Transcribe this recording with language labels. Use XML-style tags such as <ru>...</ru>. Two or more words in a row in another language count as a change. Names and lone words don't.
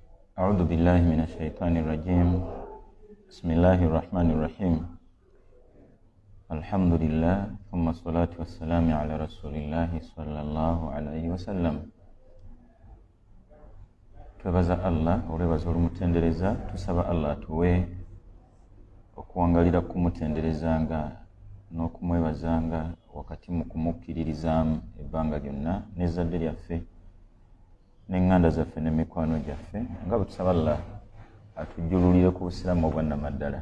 <ar>أعوذ بالله من الشيطان الرجيم. بسم الله الرحمن الرحيم. الحمد لله ثم الصلاة والسلام على رسول الله صلى الله عليه وسلم.</ar> <lg>Twebaza Allah olwebaza olumutendereza, tusaba Allah tuwe okuwangalira kumutenderezanga n'okumwebazanga wakati mu kumukkiririzaamu ebbanga lyonna n'ezzadde lyaffe n'enganda zaffe n'emikwano gyaffe nga bwe tusaba Allah atujjululire ku busiraamu obwannamaddala.</lg>